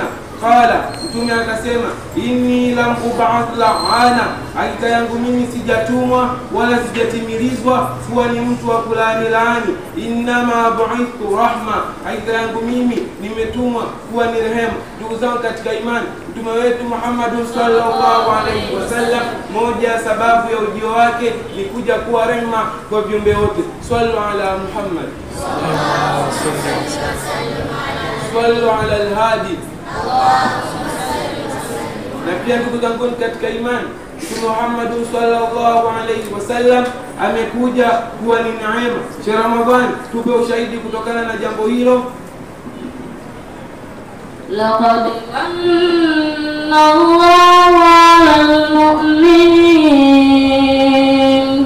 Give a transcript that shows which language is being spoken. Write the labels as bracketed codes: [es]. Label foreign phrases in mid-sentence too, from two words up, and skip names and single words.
[sw] Qala, mtume akasema, [ar] إني لم أبعث لعانا, [sw] hakika yangu mimi sijatumwa wala sijatimilizwa kuwa ni mtu wa kulaani laani. [ar] إنما بعثت رحمة, [sw] hakika yangu mimi nimetumwa kuwa ni rehema. Ndugu zangu katika imani, mtume wetu Muhammad [ar] صلى الله عليه وسلم, [sw] moja ya sababu ya ujio wake ni kuja kuwa rehema kwa viumbe wote. [ar] صلوا على محمد، صلوا على الهادي. [sw] Na pia ndugu zangu katika imani, Mtume Muhammad [ar] صلى الله عليه وسلم [sw] amekuja kuwa ni neema. Ramadhani tupe ushahidi kutokana na jambo hilo. [ar] لقد من الله على المؤمنين,